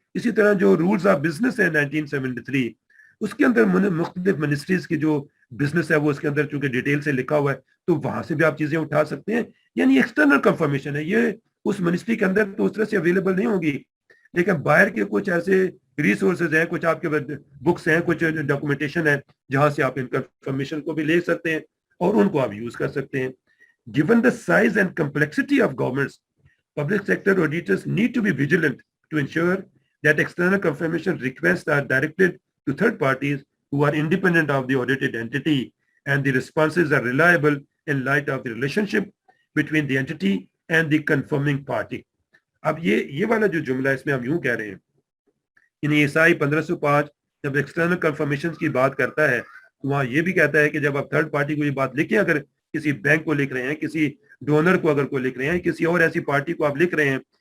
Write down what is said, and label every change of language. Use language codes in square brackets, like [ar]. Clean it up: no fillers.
[ur] اسی طرح جو رولز آف بزنس ہے 1973, اس کے اندر مختلف منسٹریز کی جو بزنس ہے وہ اس کے اندر چونکہ ڈیٹیل سے لکھا ہوا ہے تو وہاں سے بھی آپ چیزیں اٹھا سکتے ہیں. یعنی ایکسٹرنل کنفرمیشن ہے, یہ اس منسٹری کے اندر تو اس طرح سے اویلیبل نہیں ہوگی, لیکن باہر کے کچھ ایسے ریسورسز ہیں, کچھ آپ کے بکس ہیں, کچھ ڈاکومنٹیشن ہے جہاں سے آپ ان کنفرمیشن کو بھی لے سکتے ہیں اور ان کو آپ یوز کر سکتے ہیں. [en] Given the size and complexity of governments, public sector auditors need to be vigilant to ensure that external confirmation requests are directed to third parties who are independent of the audited entity and the responses are reliable in light of the relationship between the entity and the confirming party. [ur] اب یہ والا جو جملہ ہے اس میں ہم یوں کہہ رہے ہیں, یعنی عیسائی 1505 جب ایکسٹرنل کنفرمیشن کی بات کرتا ہے تو وہاں یہ بھی کہتا ہے کہ جب آپ تھرڈ پارٹی کو یہ بات لکھیں, اگر کسی بینک کو لکھ رہے ہیں, کسی ڈونر کو اگر کوئی لکھ رہے ہیں, کسی اور ایسی پارٹی کو آپ لکھ رہے ہیں